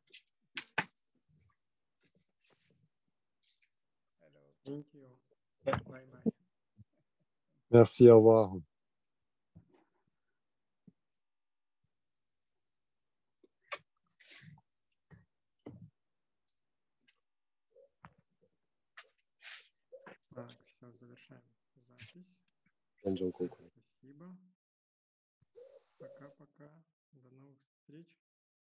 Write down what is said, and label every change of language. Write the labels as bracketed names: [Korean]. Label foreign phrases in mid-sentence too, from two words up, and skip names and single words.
[English] Thank you. Bye bye. [French] Merci, au revoir. [Russian] Так, все, завершаем запись. [French] Bonne journée. [Russian] Спасибо. Пока-пока. До новых встреч.